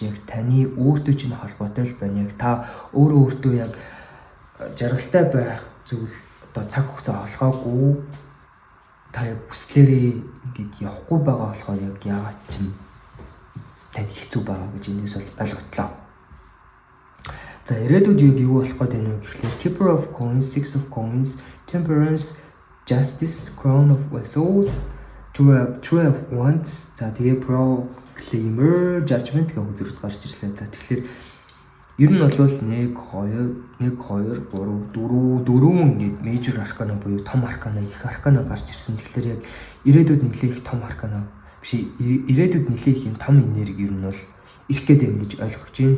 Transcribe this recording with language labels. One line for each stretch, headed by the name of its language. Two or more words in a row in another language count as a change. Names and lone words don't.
Mongolian: Яг таны өөртөө чинь холбоотой л байна. Яг та өөртөө яг жаргалтай байх зүйл одоо цаг хугацаа олгоогүй. Та яг хүслээрээ ингээд явахгүй байгаа болохоор яг яагаад ч юм тань хэцүү байгаа гэж эндээс бол ойлготлоо. За ирээдүйд юу болох гээд байна вэ гэхлээр Keeper of Coins, Six of Coins, Temperance, Justice, Crown of Vessels, True of Wands, за тэгээ Proclaimer, Judgment гэх үзэгдэл гарч ирлээ. За тэгэхээр ер нь бол 1 2 3 4 ингээд
English: major arcana
Mongolian: буюу том arcana, их arcana гарч ирсэн. Тэгэхээр яг ирээдүйд нэлээх том arcana биш, ирээдүйд нэлээх юм том энерги ер нь бол ирэх гээд байна гэж ойлгож байна.